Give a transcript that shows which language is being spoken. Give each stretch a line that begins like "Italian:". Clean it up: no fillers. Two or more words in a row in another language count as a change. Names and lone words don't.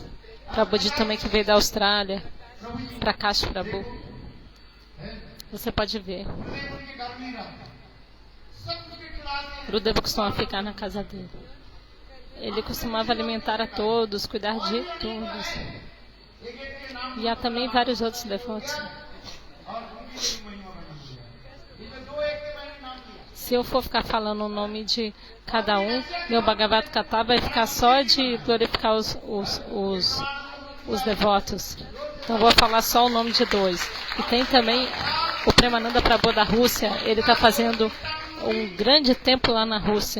Portuguese: Prabhuji também, que veio da Austrália, para Kashi Prabhu. Você pode ver. Gurudeva costumava ficar na casa dele. Ele costumava alimentar a todos, cuidar de todos. E há também vários outros devotos.
Hindi: और उनकी भी महिमा बनी हुई है। ये तो दो एक के मैंने नाम लिया।
Portuguese: Se eu for ficar falando o nome de cada um, meu Bhagavad Gita vai ficar só de glorificar os devotos. Então eu vou falar só o nome de 2. E tem também o Premananda Prabhu da Rússia. Ele está fazendo um grande templo lá na Rússia.